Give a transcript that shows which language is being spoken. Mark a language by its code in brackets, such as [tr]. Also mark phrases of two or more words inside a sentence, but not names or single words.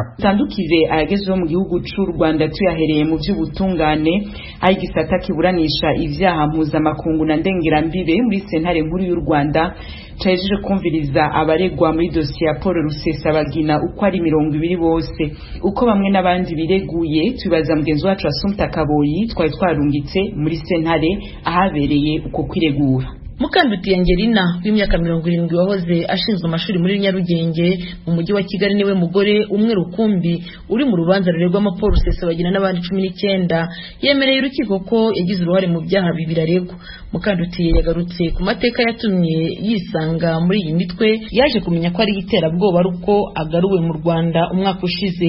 [rn] Tandukize ayagezeho mu gihugu c'u Rwanda tuyahereye mu by'ubutungane aho igisata kiburanisha ivyaha mpuzamakungu na ndengerambibe muri sentare nkuru y'u Rwanda cajeje kumviriza abaregwa muri dosiye ya Paul Rusesabagina uko ari 200 bose uko bamwe n'abandi bireguye tubaza mugenzi wacu Assumpta Kaboyi twari twarungitse muri sentare ahabereye uko kwiregura. [rw] Mukanduti Angelina w'imyaka 70 wahoze ashinzwe amashuri muri Nyarugenge mu mujyi wa Kigali niwe mugore umwe rukumbi uri mu rubanza rurerwamo Paul Rusesabagina n'abandi 19 yemereye urukiko ko yagize uruhare mu byaha bibiri aregwa. Mukanduti yagarutse ku mateka yatumye yisanga muri iyi mitwe yaje kumenya ko ari iterabwoba ruko agaruwe mu Rwanda umwaka ushize.